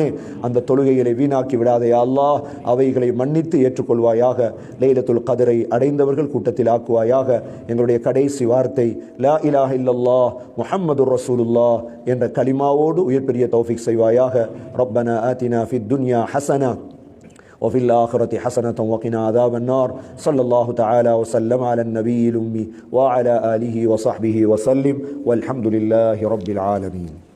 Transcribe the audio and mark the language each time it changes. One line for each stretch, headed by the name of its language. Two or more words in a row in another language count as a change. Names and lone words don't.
Tamil: அந்த தொழுகைகளை வீணாக்கி விடாதே
Arabic: يا الله,
Tamil: அவைகளை மன்னித்து ஏற்றுக்கொள்வாயாக. லைலத்துல் கத்ரை அடைந்தவர்கள் கூட்டத்தில் ஆக்குவாயாக. எங்களுடைய கடைசி வார்த்தை
Arabic: لا إله إلا الله محمد رسول الله
Tamil: என்ற கலிமாவோடு உயிர் பெரிய தௌஃபீக் செய்வாயாக.
Arabic: ربنا آتنا في الدنيا حسنة وفي الآخرة حسنة وقنا عذاب النار. صلى الله تعالى وسلم على النبي الأمي وعلى آله وصحبه وسلم والحمد لله رب العالمين.